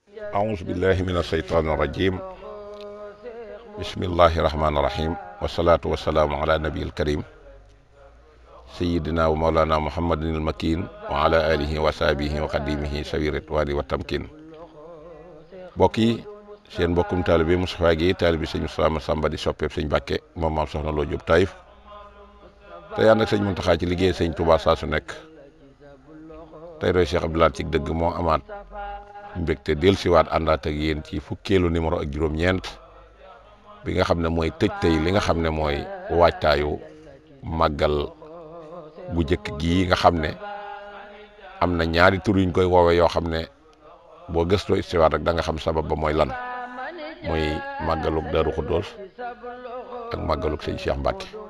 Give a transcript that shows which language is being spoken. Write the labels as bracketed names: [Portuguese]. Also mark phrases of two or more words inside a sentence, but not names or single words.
[Arabic] أعوذ بالله من الشيطان الرجيم بسم الله الرحمن الرحيم والصلاة والسلام على نبي الكريم سيدنا ومولانا محمد المكين وعلى آله وصحبه وقديمه سوي الرضوان والتمكين [Wolof] bokki seen mbokkum taalibe Moustapha Guèye taalibe sëñ Moustapha Massamba di soppeeb sëñ Mbàkke moom maam soxna Lo Jóob Taïf te ànd ak sëñ Muntaxa ci liggéey sëñ Touba saa su nekk tey roy Cheikh Abdoulaye ci dëgg moo amaat mbégte dellusiwaat àndaat ak yéen ci fukkeelu numéro ak juróom-ñeent bi nga xam ne mooy tëj tey li nga xam ne mooy waajtaayu màggal gu jëkk gii nga xam ne am na ñaari tur yuñ koy woowe yoo xam ne boo gëstoo istiwaat rek da nga xam sabab ba mooy lan mooy màggalug Daaru Xuddoos ak màggalug sëñ Cheikh Mbacke